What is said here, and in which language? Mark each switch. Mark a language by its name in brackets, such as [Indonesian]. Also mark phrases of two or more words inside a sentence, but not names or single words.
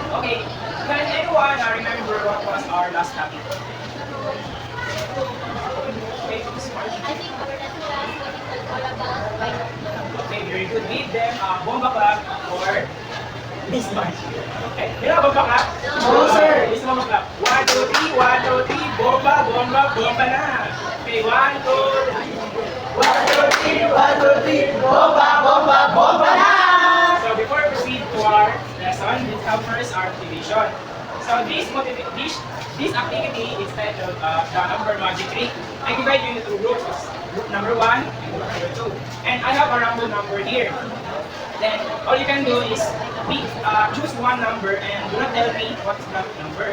[English] Okay, can anyone remember what was our last topic? Okay, this part. Okay, very good. Read them, bomba clap or this part. Okay, you know bomba clap? No, sir. This bomba clap. 1, 2, 3, 1, 2, 3, bomba, bomba, bomba na. Okay, 1, 2, 3. 1, 2, 3, 1, 2, 3. Bomba, bomba, bomba na! So before we proceed to our lesson, let's have first our activation. So this activity is titled the number magic trick. I divide you into two groups. Group number 1 and group number 2. And I have a random number here. Then all you can do is choose one number and do not tell me what's that number.